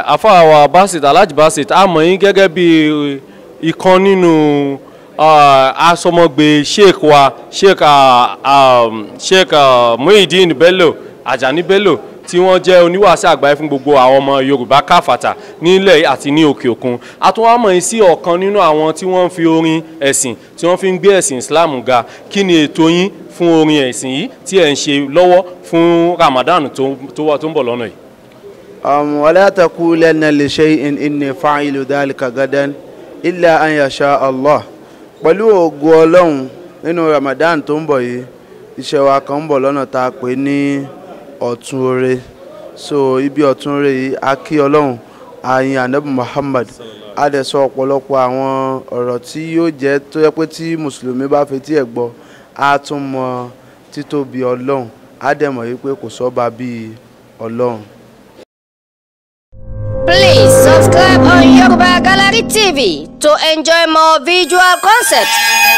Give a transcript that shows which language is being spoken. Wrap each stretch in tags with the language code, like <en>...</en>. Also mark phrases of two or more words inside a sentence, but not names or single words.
<yo>Àfáà Basit, Alhaji Basit, a mọ̀ yín gẹ́gẹ́ bí ìkan nínú asọmọgbé Sheikh wa, Sheikh Muideen Bello Ajani Bello, tí wọ́n jẹ́ oníwàásí àgbáyé fún gbogbo àwọn ọmọ Yorùbá káfàtà nílẹ̀ àti ní òkè òkun. A tún wá mọ̀ yín sí ọ̀kan nínú àwọn tí wọ́n fi orin ẹ̀sìn tí wọ́n fi ń gbé ẹ̀sìn Islam ga. Kí ni ètò yín fún orin ẹ̀sìn yìí tí ẹ̀ ń ṣe lọ́wọ́ fún Ramadan tó ń bọ̀ lọ́nà yìí?</yo> <ar>ولا تقولن لشيء إني فاعل ذلك غدا إلا أن يشاء الله.</ar> <yo>Pẹ̀lú ògo Ọlọ́run nínú Ramadan tó ń bọ̀ yìí iṣẹ́ wa kan ń bọ̀ lọ́nà tá a pè ní ọ̀tún oore. So ibi ọ̀tún oore yìí a kí Ọlọ́run àyìn Ànábì Muhammad a dẹ̀ sọ ọ̀pọ̀lọpọ̀ àwọn ọ̀rọ̀ tí yóò jẹ́ tó yẹ pé tí mùsùlùmí bá fetí ẹ̀ gbọ́ a tún mọ títóbi Ọlọ́run a dẹ̀ mọ̀ wípé kò sọ́ba bíi Ọlọ́run.</yo> <en>Please subscribe on Yoruba Gallery TV to enjoy more visual concepts.</en>